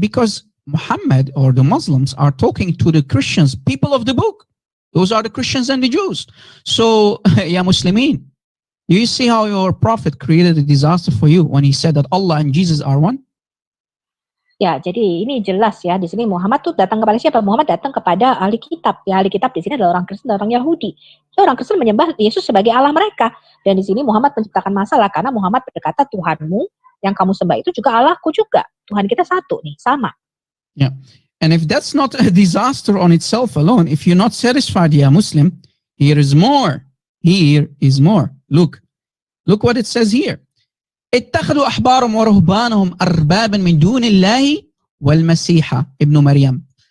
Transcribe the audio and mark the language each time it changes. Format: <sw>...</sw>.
<en>Because Muhammad or the Muslims are talking to the Christians, people of the book. Those are the Christians and the Jews. So, ya Muslimin, do you see how your prophet created a disaster for you when he said that Allah and Jesus are one?</en> <id>Ya, jadi ini jelas ya, di sini Muhammad tuh datang kepada siapa? Muhammad datang kepada ahli kitab. Ya, ahli kitab di sini adalah orang Kristen dan orang Yahudi. Ya, orang Kristen menyembah Yesus sebagai Allah mereka. Dan di sini Muhammad menciptakan masalah karena Muhammad berkata, Tuhanmu yang kamu sembah itu juga Allahku juga. Tuhan kita satu nih, sama.</id> <en>Yeah. And if that's not a disaster on itself alone, if you're not satisfied, ya Muslim, here is more. Here is more. Look what it says here.</en> <ar>اتخذوا أحبارهم ورهبانهم أربابا من دون الله والمسيح ابن مريم.</ar>